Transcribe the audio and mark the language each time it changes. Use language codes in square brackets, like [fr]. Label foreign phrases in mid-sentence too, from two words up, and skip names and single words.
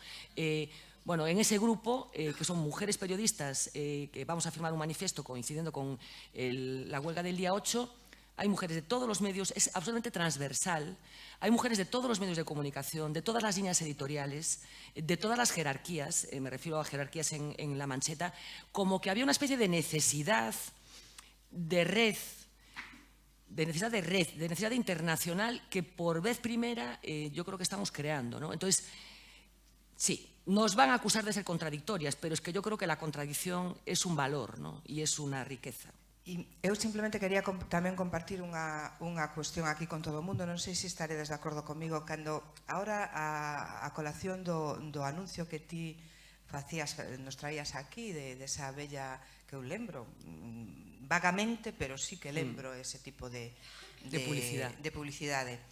[es] Bueno, en ese grupo, que son mujeres periodistas, que vamos a firmar un manifiesto coincidiendo con la huelga del día 8, hay mujeres de todos los medios, es absolutamente transversal, hay mujeres de todos los medios de comunicación, de todas las líneas editoriales, de todas las jerarquías, me refiero a jerarquías en la mancheta, como que había una especie de necesidad de red, de necesidad internacional que por vez primera yo creo que estamos creando, ¿no? Entonces, sí, nos van a acusar de ser contradictorias, pero es que yo creo que la contradicción es un valor, ¿no? Y es una riqueza. [gl] E eu simplemente quería tamén compartir unha cuestión aquí con todo o mundo, non sei se estaredes de acordo comigo, cando ahora a colación do anuncio que ti facías, nos traías aquí, desa bella que eu lembro, vagamente, pero sí que lembro ese tipo de publicidade.